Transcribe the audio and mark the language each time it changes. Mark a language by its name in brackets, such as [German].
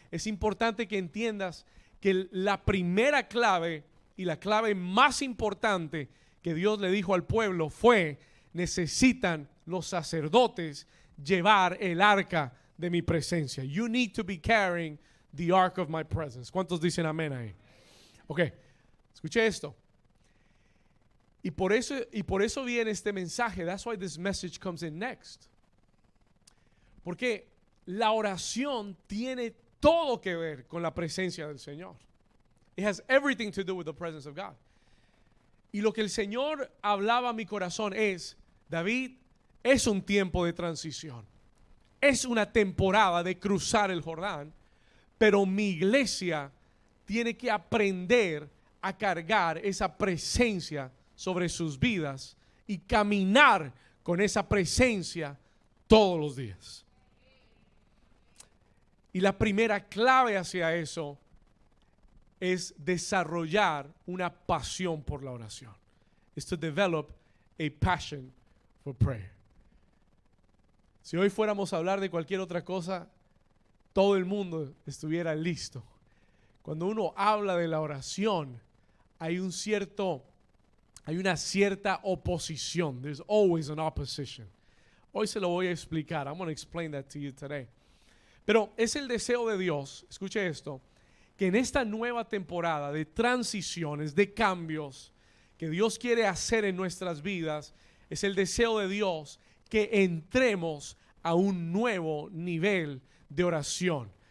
[Spanish] Es importante que entiendas que la primera clave y la clave más importante que Dios le dijo al pueblo fue: necesitan los sacerdotes llevar el arca de mi presencia. [English] You need to be carrying the ark of my presence. [Spanish] ¿Cuántos dicen amén ahí? Ok, escuche esto. Y por eso viene este mensaje. [English] That's why this message comes in next. [Spanish] Porque la oración tiene todo que ver con la presencia del Señor. [English] It has everything to do with the presence of God. [Spanish] Y lo que el Señor hablaba a mi corazón es, David, es un tiempo de transición. Es una temporada de cruzar el Jordán, pero mi iglesia tiene que aprender a cargar esa presencia sobre sus vidas y caminar con esa presencia todos los días. Y la primera clave hacia eso es desarrollar una pasión por la oración. Es [English] to develop a passion for prayer. [Spanish] Si hoy fuéramos a hablar de cualquier otra cosa, todo el mundo estuviera listo. Cuando uno habla de la oración, hay una cierta oposición. [English] There's always an opposition. [Spanish] Hoy se lo voy a explicar. [English] I'm going to explain that to you today. [Spanish] Pero es el deseo de Dios, escuche esto, que en esta nueva temporada de transiciones, de cambios que Dios quiere hacer en nuestras vidas, es el deseo de Dios que entremos a un nuevo nivel de oración.